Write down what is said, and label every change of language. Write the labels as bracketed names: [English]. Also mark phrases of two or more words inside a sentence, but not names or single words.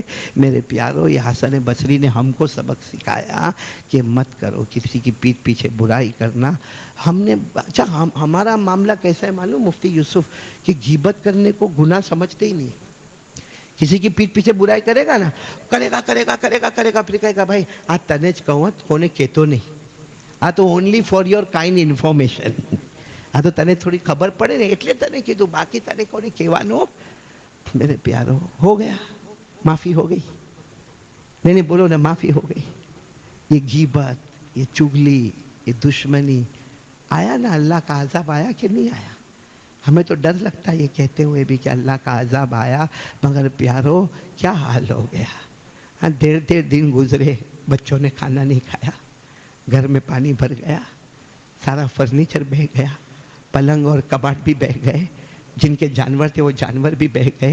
[Urdu] میرے پیارو، یہ حسن بصری نے ہم کو سبق سکھایا کہ مت کرو کسی کی پیٹھ پیچھے برائی کرنا۔ ہم نے اچھا ہمارا معاملہ کیسا ہے معلوم مفتی یوسف، کہ غیبت کرنے کو گناہ سمجھتے ہی نہیں۔ کسی کی پیٹھ پیچھے برائی کرے گا نا، کرے گا پھر کہے گا بھائی [Gujarati] આજ તનેજ કહું, કોને કહેતો નહીં, આ તો [English] only for your kind information, [Gujarati] આ તો તને થોડી ખબર પડે નહીં એટલે તને કીધું، બાકી તને કોને કહેવાનું؟ [Urdu] میرے پیارو ہو گیا، معافی ہو گئی؟ نہیں بولو نا، معافی ہو گئی۔ یہ غیبت، یہ چغلی، یہ دشمنی آیا نا، اللہ کا عذاب آیا کہ نہیں آیا؟ ہمیں تو ڈر لگتا ہے یہ کہتے ہوئے بھی کہ اللہ کا عذاب آیا، مگر پیارو کیا حال ہو گیا، ہاں 1.5 دن گزرے، بچوں نے کھانا نہیں کھایا، گھر میں پانی بھر گیا، سارا فرنیچر بہہ گیا، پلنگ اور کباٹ بھی بہہ گئے، جن کے جانور تھے وہ جانور بھی بہہ گئے۔